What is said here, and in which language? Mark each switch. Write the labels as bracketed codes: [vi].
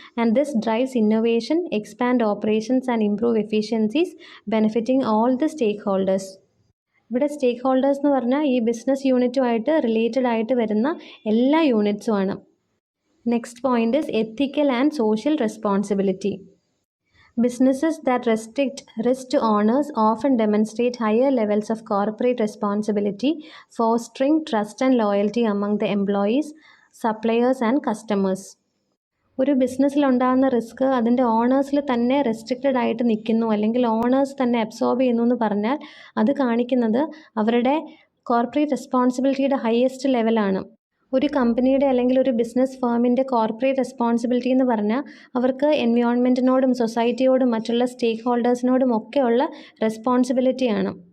[en] And this drives innovation, expand operations and improve efficiencies, benefiting all the stakeholders. [ml] ഇവിടെ സ്റ്റേക്ക് holders എന്ന് പറഞ്ഞാൽ ഈ business യൂണിറ്റുമായിട്ട് related ആയിട്ട് വരുന്ന എല്ലാ യൂണിറ്റ്സുമാണ്. [en] Next point is ethical and social responsibility. Businesses that restrict risk to owners often demonstrate higher levels of corporate responsibility, fostering trust and loyalty among the employees, suppliers and customers. [ml] ഒരു ബിസിനസ്സിലുണ്ടാകുന്ന risk അതിൻ്റെ ഓണേഴ്സിൽ തന്നെ restricted ആയിട്ട് നിൽക്കുന്നു, അല്ലെങ്കിൽ owners തന്നെ absorb ചെയ്യുന്നു എന്ന് പറഞ്ഞാൽ അത് കാണിക്കുന്നത് അവരുടെ കോർപ്പറേറ്റ് റെസ്പോൺസിബിലിറ്റിയുടെ ഹയസ്റ്റ് ലെവലാണ്. ഒരു കമ്പനിയുടെ അല്ലെങ്കിൽ ഒരു ബിസിനസ് ഫേമിൻ്റെ കോർപ്പറേറ്റ് റെസ്പോൺസിബിലിറ്റി എന്ന് പറഞ്ഞാൽ അവർക്ക് എൻവയോൺമെൻറ്റിനോടും സൊസൈറ്റിയോടും മറ്റുള്ള സ്റ്റേക്ക് ഹോൾഡേഴ്സിനോടും ഒക്കെയുള്ള റെസ്പോൺസിബിലിറ്റിയാണ്.